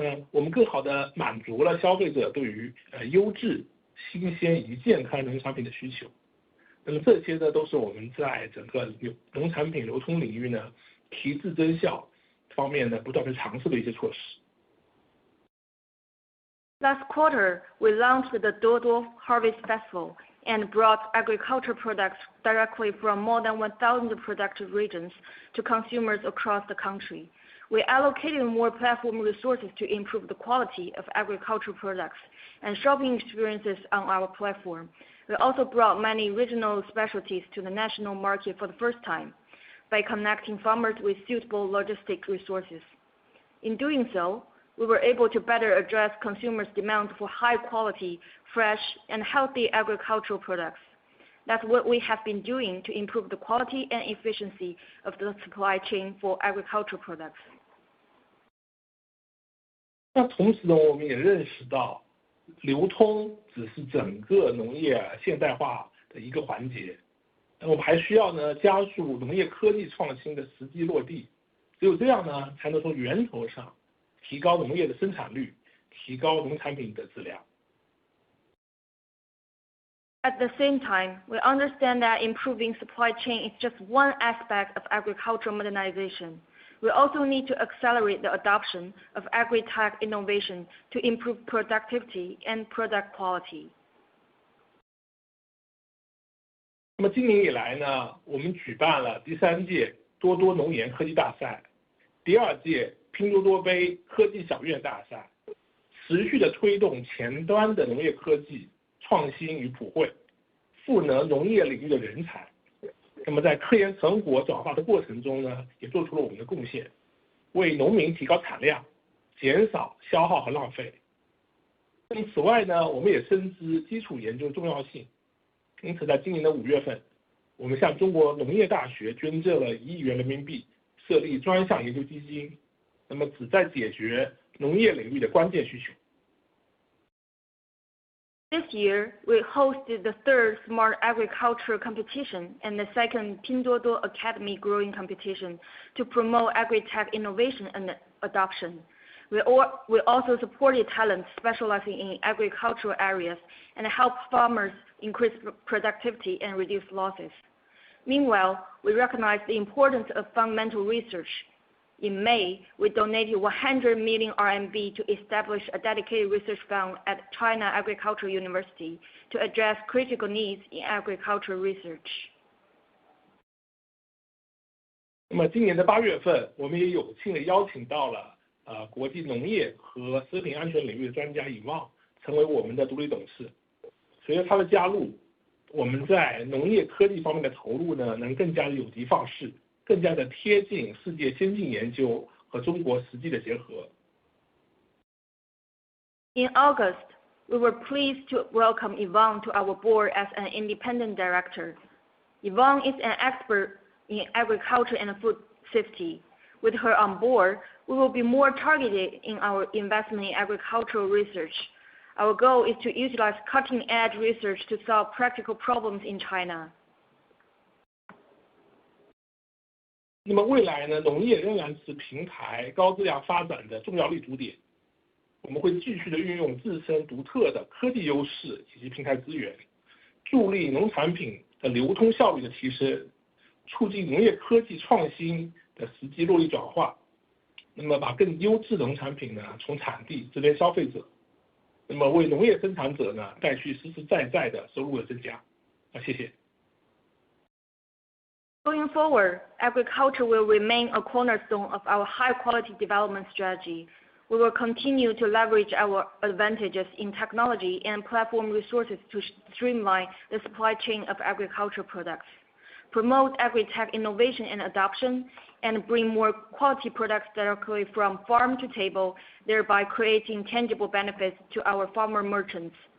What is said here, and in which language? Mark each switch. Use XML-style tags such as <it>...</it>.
<zh>我们更好地满足了消费者对于优质、新鲜以及健康农产品的需求。那么这些呢，都是我们在整个农产品流通领域呢提质增效方面呢不断地尝试的一些措施。</zh> <en>Last quarter, we launched the Pinduoduo Harvest Festival and brought agriculture products directly from more than 1,000 productive regions to consumers across the country. We allocated more platform resources to improve the quality of agricultural products and shopping experiences on our platform. We also brought many regional specialties to the national market for the first time by connecting farmers with suitable logistic resources. In doing so, we were able to better address consumers' demand for high-quality, fresh, and healthy agricultural products. That's what we have been doing to improve the quality and efficiency of the supply chain for agricultural products.</en> <zh>那同时呢，我们也认识到，流通只是整个农业现代化的一个环节，我们还需要呢加速农业科技创新的实际落地，只有这样呢，才能从源头上提高农业的生产率，提高农产品的质量。</zh> <en>At the same time, we understand that improving supply chain is just one aspect of agricultural modernization. We also need to accelerate the adoption of agri-tech innovation to improve productivity and product quality.</en> <zh>那么今年以来呢，我们举办了第3届多多农研科技大赛、第2届拼多多杯科技小院大赛，持续的推动前端的农业科技创新与普惠，赋能农业领域的人才。那么在科研成果转化的过程中呢，也做出了我们的贡献，为农民提高产量，减少消耗和浪费。那么此外呢，我们也深知基础研究的重要性，因此在今年的5月份，我们向中国农业大学捐赠了1亿元人民币，设立专项研究基金，那么旨在解决农业领域的关键需求。</zh> <en>This year, we hosted the 3rd Smart Agriculture Competition and the 2nd Pinduoduo Academy Growing Competition to promote agri-tech innovation and adoption. We also supported talents specializing in agricultural areas and helped farmers increase productivity and reduce losses. Meanwhile, we recognize the importance of fundamental research. In May, we donated 100 million RMB to establish a dedicated research fund at China Agricultural University to address critical needs in agricultural research.</en> <zh>那么今年的8月份，我们也有幸的邀请到了国际农业和食品安全领域的专家尹旺成为我们的独立董事。随着他的加入，我们在农业科技方面的投入呢，能更加的有的放矢，更加的贴近世界先进研究和中国实际的结合。</zh> <en>In August, we were pleased to welcome Yvonne to our board as an independent director. Yvonne is an expert in agriculture and food safety. With her on board, we will be more targeted in our investment in agricultural research. Our goal is to utilize cutting-edge research to solve practical problems in China.</en> <zh>那么未来呢，农业仍然是平台高质量发展的重要立足点。我们会继续的运用自身独特的科技优势以及平台资源，助力农产品的流通效率的提升，促进农业科技创新的实际落地转化。那么把更优质农产品呢从产地直连消费者，那么为农业生产者呢带去实实在在的收入的增加。谢谢。</zh> <en>Going forward, agriculture will remain a cornerstone of our high-quality development strategy. We will continue to leverage our advantages in technology and platform resources to streamline the supply chain of agricultural products, promote agri-tech innovation and adoption, and bring more quality products directly from farm to table, thereby creating tangible benefits to our farmer merchants.</en>